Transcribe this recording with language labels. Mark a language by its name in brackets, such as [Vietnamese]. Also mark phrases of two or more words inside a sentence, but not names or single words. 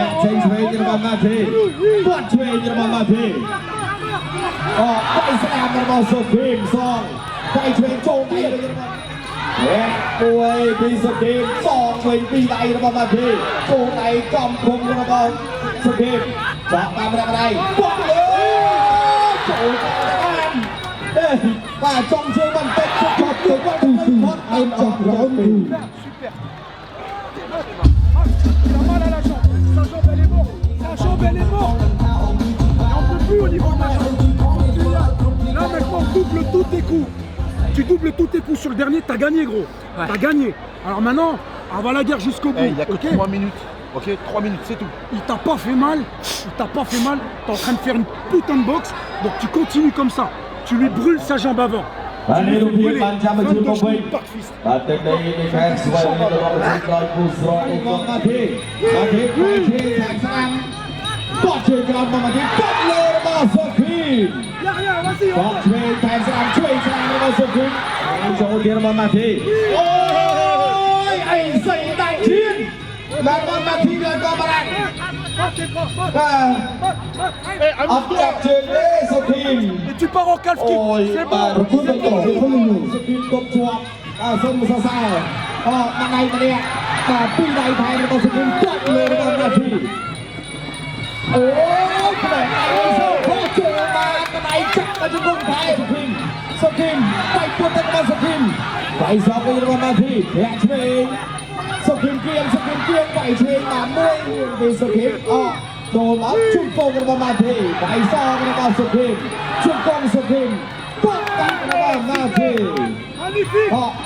[Khmer] ក់ចេញឆ្វេងរបស់ម៉ាធីគាត់ឆ្វេងរបស់ម៉ាធីquay sangរបស់សុគីមសងquayឆ្វេងចូលដៃរបស់មួយពីសុគីមសងឆ្វេងពីដៃរបស់ម៉ាធីចូលដៃចំគុំរបស់សុគីមចាក់តាមរកដៃបុកលើចូលតាមបាទចង់ជើងបន្តិចគាត់ចាប់ទៅគាត់ទៅគាត់អេមចាប់រងទៅ [French] Là maintenant double tous tes coups. Tu doubles tous tes coups sur le dernier, t'as gagné gros. Ouais. T'as gagné. Alors maintenant, on va la guerre jusqu'au bout. Il n'y a que 3 minutes. Ok, 3 minutes, c'est tout. Il t'a pas fait mal. T'es en train de faire une putain de boxe. Donc tu continues comme ça. Tu lui brûles sa jambe avant. [Khmer] បាទនេះរូបភាពបានចាំបញ្ជូនមកវិញបាទទឹកដីនៃខេត្តស្វាយរៀងរបស់ប្រទេសដោយគូស្រករបស់ម៉ាធីខេត្តខាងស្ដាំគាត់ជើងក្រោមរបស់ម៉ាធីគាត់លើរបស់សុគីមគាត់ឆ្វេងថែមស្ដាំឆ្វេងស្ដាំរបស់សុគីមចូលទៀតរបស់ម៉ាធីអូយអីសៃដៃឈៀនបាទរបស់ម៉ាធីលើក៏បានអត់ចាប់ជើងទេសុគីម [French] Tu pars en [English] calf kick. [French] C'est bon. [Khmer] សុគីមគប់ជាប់សុំសរសើរដាក់ដៃម្នាក់បាទពីរដៃថែមរបស់សុគីមគាត់លើរបស់ម៉ា ធីអូយក្បែរដៃសូខោជើងបានក្បែរចាក់មកជង្គង់ថែសុគីមដៃពុតទៅរបស់សុគីមដៃសងវិញរបស់ម៉ាធីធាក់ឆ្វេងសុគីមគៀងដៃឆ្វេងបានមួយពីសុគីមចូលមកជង្គង់របស់ម៉ាធីដៃសងរបស់សុគីមជង្គង់សុគីមគាត់កាត់របស់ម៉ាធីអូ